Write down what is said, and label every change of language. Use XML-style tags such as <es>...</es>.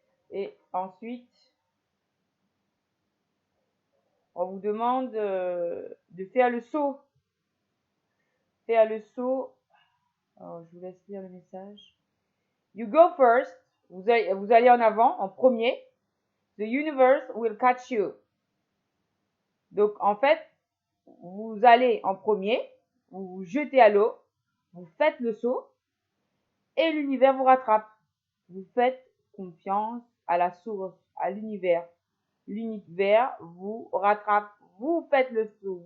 <fr>Et ensuite, on vous demande de faire le saut. Faire le saut. Alors, je vous laisse lire le message.</fr> <en>You go first.</en> <fr>Vous allez en avant, en premier.</fr> <en>The universe will catch you.</en> <fr>Donc, en fait, vous allez en premier, vous vous jetez à l'eau, vous faites le saut et l'univers vous rattrape. Vous faites confiance à la source, à l'univers. L'univers vous rattrape. Vous faites le saut.</fr>